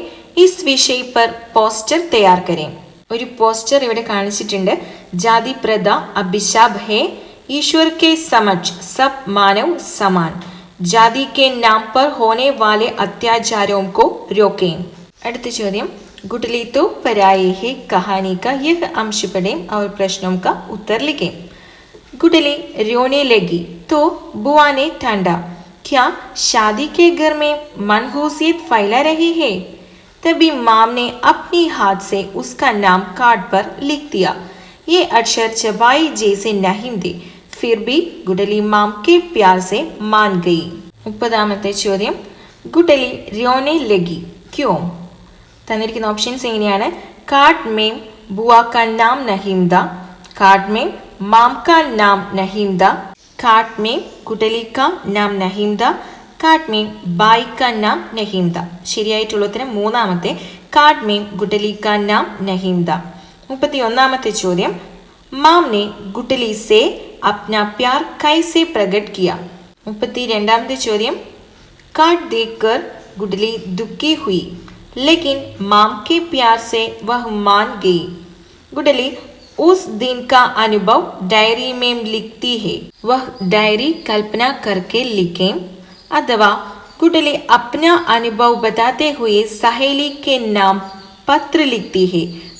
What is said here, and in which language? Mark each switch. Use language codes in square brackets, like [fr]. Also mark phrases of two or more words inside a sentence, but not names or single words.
[hi] इस विषय पर पोस्टर तैयार करें. [ml] ഒരു പോസ്റ്റർ ഇവിടെ കാണിച്ചിട്ടുണ്ട്. [hi] जाति प्रथा अभिशाप है. ईश्वर के समक्ष सब मानव समान. जाति के नाम पर होने वाले अत्याचारों को रोकें. [ml] അടുത്ത ചോദ്യം [hi] गुटली तो पराये है कहानी का यह अंश पढ़ें और प्रश्नों का उत्तर लिखें. गुटली रोने लगी तो बुआ ने टांटा. क्या शादी के घर में मनहूसियत फैला रही है? तभी माम ने अपनी हाथ से उसका नाम कार्ड पर लिख दिया. ये अक्षर चबाई जैसे नहीं थे. फिर भी गुडली माम के प्यार से मान गई. [ml] 30ാമത്തെ ചോദ്യം [hi] गुडली रोने लगी क्यों? [ml] തന്നിരിക്കുന്ന ഓപ്ഷൻസ് എങ്ങനെയാണ്? [hi] कार्ड में बुआ का नाम नहीं था, कार्ड में माम का नाम नहीं था, कार्ड में गुडली का नाम नहीं था, कार्ड में बाई का नाम नहीं था. [ml] ശരിയായിട്ടുള്ള ഉത്തരം 3ാമത്തെ [hi] कार्ड में गुडली का नाम नहीं था. [ml] 31ാമത്തെ ചോദ്യം [hi] माम ने गुटली से अपना प्यार कैसे प्रकट किया? [ml] 32ാമത്തെ ചോദ്യം [hi] कार्ड देखकर गुटली दुखी हुई लेकिन माम के प्यार से वह मान गई. गुटली उस दिन का अनुभव डायरी में लिखती है. वह डायरी कल्पना करके लिखें. अथवा गुटली अपना अनुभव बताते हुए सहेली के नाम पत्र लिखती है.